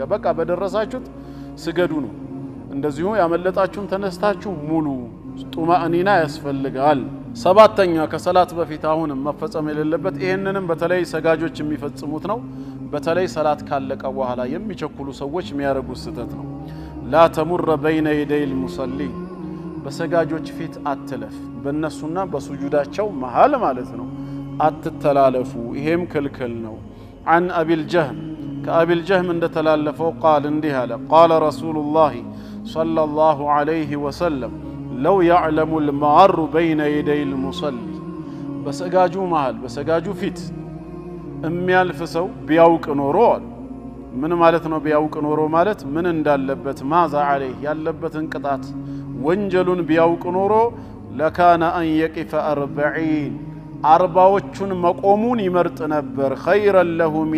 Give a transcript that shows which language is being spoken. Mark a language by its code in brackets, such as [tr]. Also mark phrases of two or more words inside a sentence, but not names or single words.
[am] በቃ በደረሳችሁት ስገዱ ነው። እንደዚሁ ያመለጣችሁን ተነስታችሁ ሙሉ ጡማእኒና ያስፈልጋል። ሰባተኛ ከሰላት በፊት አሁንም መፈጸም የሌለበት ይሄንንም በተለይ ሰጋጆች የሚፈጽሙት ነው። በተለይ ሰላት ካለቀ በኋላ የሚቸኩሉ ሰዎች የሚያደርጉት ስህተት ነው። [ar] لا تمر بين يدي المصلي [am] በሰጋጆች ፊት አትለፍ፣ በእነሱና በሱጁዳቸው መሃል ማለት ነው አትተላለፉ። ይሄም ክልክል ነው። [ar] عن أبي الجهم كأبي الجهم [am] እንደተላለፈው ቃል እንዲህ አለ [ar] قال رسول الله صلى الله عليه وسلم لو يعلم المار بين يدي المصلي [am] በሰጋጁ መሃል በሰጋጁ ፊት የሚያልፍ ሰው ቢያውቅ ኖሮ ምን ማለት ነው? ቢያውቅ ኖሮ ማለት ምን እንዳለበት [ar] ماذا عليه [am] ያለበትን ቅጣት ወንጀሉን ቢያውቅ ኖሮ [ar] لكان أن يقف [am] 40ዎቹን መቆሙን ይመርጥ ነበር። [ar] خيرا له من